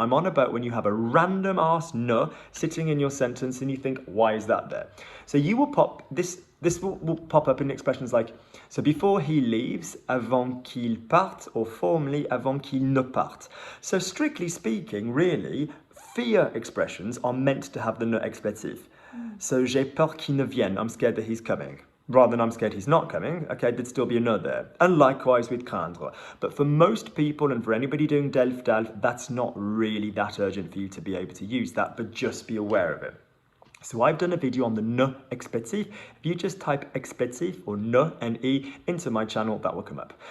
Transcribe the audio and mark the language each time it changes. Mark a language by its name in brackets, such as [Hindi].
[English] I'm on about when you have a random ass ne sitting in your sentence and you think, why is that there? So you will pop this will pop up in expressions like, so before he leaves, [French] avant qu'il parte, [English] or formerly [French] avant qu'il ne parte. [English] So strictly speaking, really, fear expressions are meant to have the ne expletive. So [French] j'ai peur qu'il ne vienne, [English] I'm scared that he's coming. Rather than I'm scared he's not coming, okay, there'd still be a ne there. And likewise with craindre. But for most people and for anybody doing delf, that's not really that urgent for you to be able to use that, but just be aware of it. So I've done a video on the ne expletive. If you just type expletive or ne, N-E, into my channel, that will come up.